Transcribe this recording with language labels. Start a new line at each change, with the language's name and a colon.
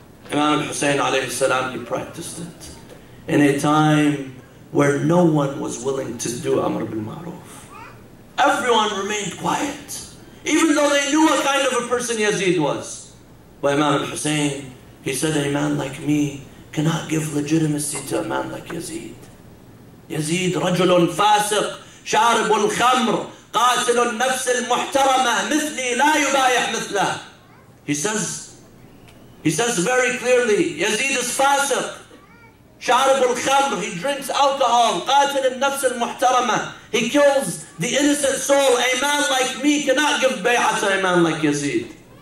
English: Imam al-Hussein alayhi salam, he practiced it in a time where no one was willing to do Amr bil Ma'ruf. Everyone remained quiet, even though they knew what kind of a person Yazid was. But Imam al-Hussein, he said, a man like me cannot give legitimacy to a man like Yazid.
Arabic: Yazid, رجل فاسق, شارب الخمر, قاتل النفس المحترمة, مثلي لا يبايع مثله.
English: He says very clearly, Yazid is fasiq,
Arabic: شارب الخمر,
English: he drinks alcohol,
Arabic: قاتل النفس المحترمة,
English: he kills the innocent soul. A man like me cannot give bay'ah to a man like Yazid.